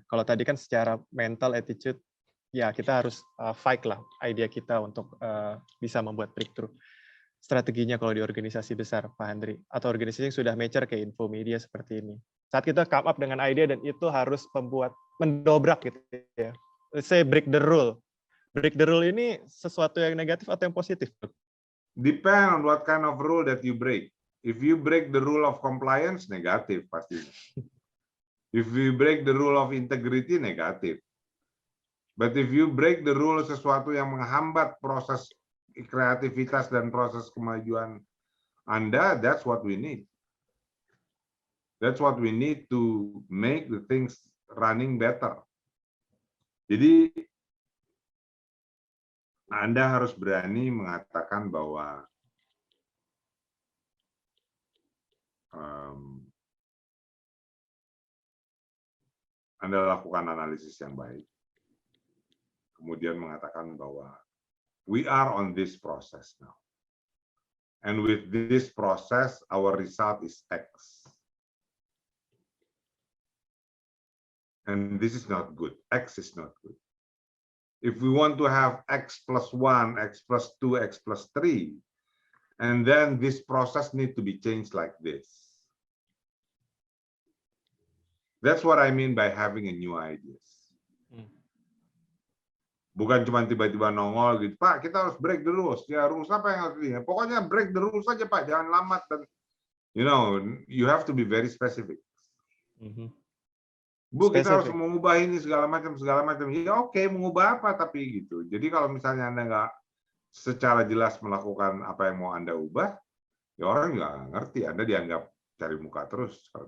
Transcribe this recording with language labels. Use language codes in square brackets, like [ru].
[id] Kalau tadi kan secara mental attitude, ya kita harus fight lah idea kita untuk bisa membuat breakthrough. Strateginya kalau di organisasi besar, Pak Handri, atau organisasi yang sudah mature kayak Infomedia seperti ini. Saat kita come up dengan ide dan itu harus mendobrak gitu ya. [en] Let's say break the rule. Break the rule [id] ini sesuatu yang negatif atau yang positif? [en] Depend on what kind of rule that you break. If you break the rule of compliance, negatif pasti. If you break the rule of integrity, negatif. But if you break the rule [id] sesuatu yang menghambat proses kreativitas dan proses kemajuan Anda, [en] that's what we need. That's what we need to make the things running better. [id] Jadi Anda harus berani mengatakan bahwa Anda lakukan analisis yang baik. Kemudian mengatakan bahwa [en] we are on this process now. And with this process, our result is X. And this is not good. X is not good. If we want to have X plus 1, X plus 2, X plus 3, and then this process need to be changed like this. That's what I mean by having a new ideas. [id] Bukan cuma tiba-tiba nongol gitu, Pak, kita harus break the rules. Ya, rules apa yang harus dilihat? Pokoknya break the rules saja, Pak, jangan lambat. [en] Dan, you have to be very specific. [id] Bu, kita harus mengubah ini segala macam. Ya oke, mengubah apa tapi gitu. Jadi kalau misalnya Anda nggak secara jelas melakukan apa yang mau Anda ubah, ya orang nggak ngerti. Anda dianggap cari muka terus.